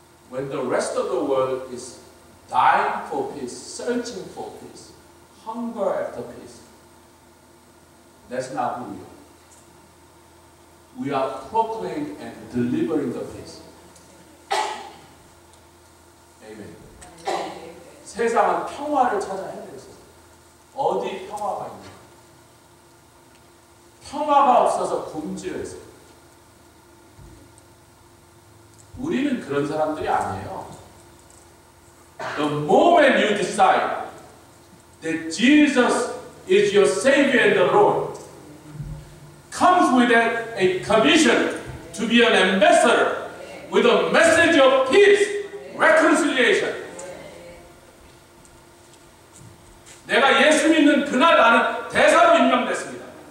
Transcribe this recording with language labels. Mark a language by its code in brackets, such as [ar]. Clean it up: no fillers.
[en] When the rest of the world is dying for peace, searching for peace, hunger after peace, that's not who we are. We are proclaiming and delivering the peace. Amen. [ko] 세상은 평화를 찾아 헤매고 있어요. 어디 평화가 있냐? 평화가 없어서 굶주려 있어요. 우리는 그런 사람들이 아니에요. [en] The moment you decide that Jesus is your Savior and the Lord, comes with a commission to be an ambassador with a message of peace, reconciliation. [ko] 내가 예수 믿는 그날 나는 대사로 임명됐습니다.